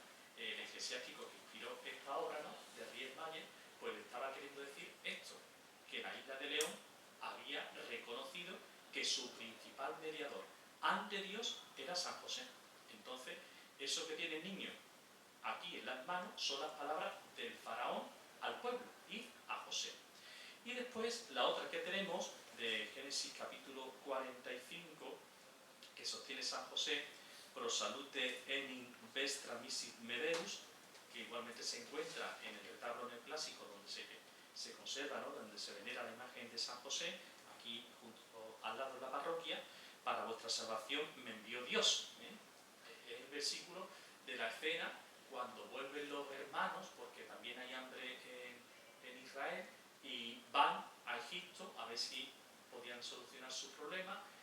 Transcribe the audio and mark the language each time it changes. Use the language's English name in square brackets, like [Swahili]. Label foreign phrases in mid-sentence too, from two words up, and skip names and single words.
[Spanish] El eclesiástico que inspiró esta obra, ¿no?, de Ries Mayer, pues le estaba queriendo decir esto, que la isla de León había reconocido que su principal mediador ante Dios era San José. Entonces, eso que tiene el niño aquí en las manos son las palabras del faraón al pueblo, id a José. Y después la otra que tenemos de Génesis capítulo 45, que sostiene San José, [Latin] pro salute enim vestra misit medeus, [Spanish] que igualmente se encuentra en el retablo neoclásico donde se conserva, ¿no?, donde se venera la imagen de San José, aquí junto al lado de la parroquia, para vuestra salvación me envió Dios. Es el versículo de la escena cuando vuelven los hermanos, porque también hay hambre en Israel, y van a Egipto a ver si podían solucionar su problema.